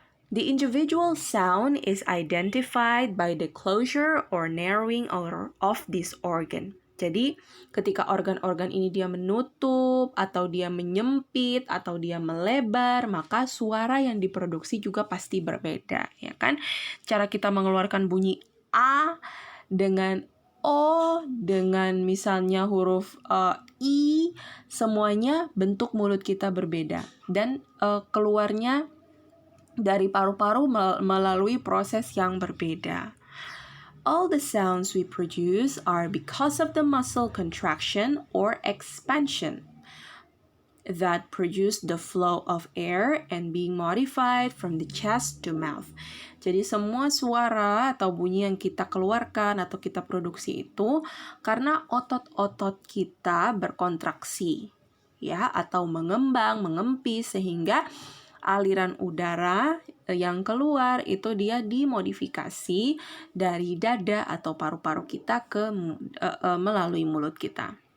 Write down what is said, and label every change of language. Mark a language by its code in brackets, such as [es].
[en] The individual sound is identified by the closure or narrowing of this organ. [id] Jadi, ketika organ-organ ini dia menutup, atau dia menyempit, atau dia melebar, maka suara yang diproduksi juga pasti berbeda, ya kan? Cara kita mengeluarkan bunyi A dengan O, dengan misalnya huruf I, semuanya bentuk mulut kita berbeda. Dan keluarnya dari paru-paru melalui proses yang berbeda. [en] All the sounds we produce are because of the muscle contraction or expansion. that produce the flow of air and being modified from the chest to mouth. [id] Jadi semua suara atau bunyi yang kita keluarkan atau kita produksi itu karena otot-otot kita berkontraksi, ya, atau mengembang, mengempis sehingga aliran udara yang keluar itu dia dimodifikasi dari dada atau paru-paru kita ke melalui mulut kita.